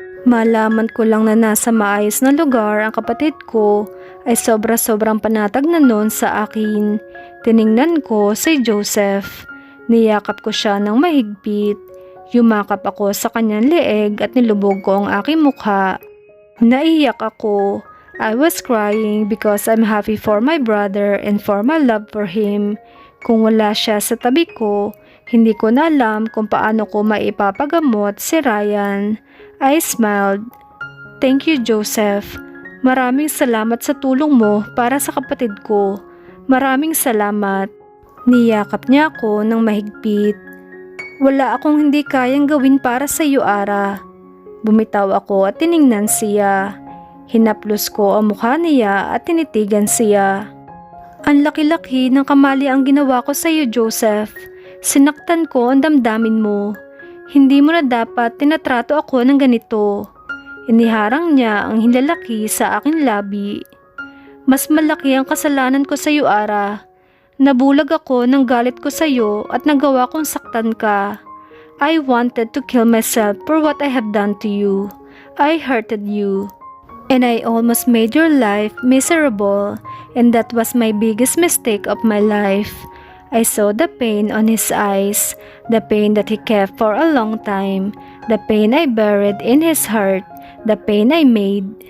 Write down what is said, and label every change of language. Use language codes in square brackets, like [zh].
[tl] Malaman ko lang na nasa maayos na lugar ang kapatid ko ay sobra-sobrang panatag na nun sa akin. Tiningnan ko si Joseph. Niyakap ko siya ng mahigpit. Yumakap ako sa kanyang leeg at nilubog ko ang aking mukha. Naiyak ako. [en] I was crying because I'm happy for my brother and for my love for him. [tl] Kung wala siya sa tabi ko, hindi ko na alam kung paano ko maipapagamot si Ryan. [en] I smiled. Thank you, [tl] Joseph. Maraming salamat sa tulong mo para sa kapatid ko. Maraming salamat. Niyakap niya ako ng mahigpit. Wala akong hindi kayang gawin para sa iyo, Ara. Bumitaw ako at tiningnan siya. Hinaplos ko ang mukha niya at tinitigan siya. Ang laki-laki ng kamali ang ginawa ko sa iyo, Joseph. Sinaktan ko ang damdamin mo. Hindi mo na dapat tinatrato ako ng ganito. Iniharang niya ang hinlalaki sa aking labi. Mas malaki ang kasalanan ko sa iyo, Ara. Nabulag ako ng galit ko sa iyo at nagawa kong saktan ka. [en] I wanted to kill myself for what I have done to you. I hurted you. And I almost made your life miserable, and that was my biggest mistake of my life. I saw the pain on his eyes, the pain that he kept for a long time, the pain I buried in his heart, the pain I made.